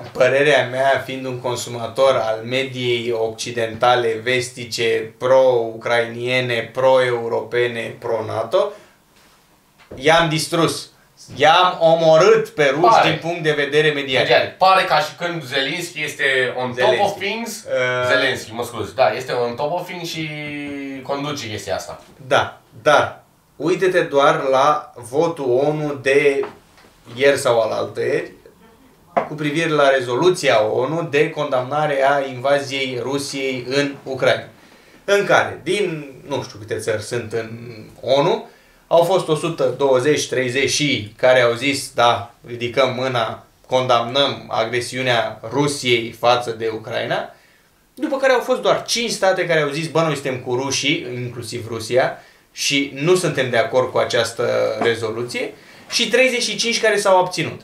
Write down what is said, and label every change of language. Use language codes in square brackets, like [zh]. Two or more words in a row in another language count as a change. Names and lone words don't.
[ro] Părerea mea, fiind un consumator al mediei occidentale, vestice, pro-ucrainiene, pro-europene, pro-NATO, i-am distrus. I-am omorât pe ruși din punct de vedere mediatic. Pare ca și când Zelenski este [en] on top of things. [ro] Zelenski, mă scuzi. Da, este [en] on top of things [ro] și conduce chestia asta. Da, dar uite-te doar la votul ONU de ieri sau alaltăieri cu privire la rezoluția ONU de condamnare a invaziei Rusiei în Ucraina. În care, din nu știu câte țări sunt în ONU, au fost 120-30 și care au zis, da, ridicăm mâna, condamnăm agresiunea Rusiei față de Ucraina, după care au fost doar 5 state care au zis, bă, noi suntem cu rușii, inclusiv Rusia, și nu suntem de acord cu această rezoluție, și 35 care s-au abținut.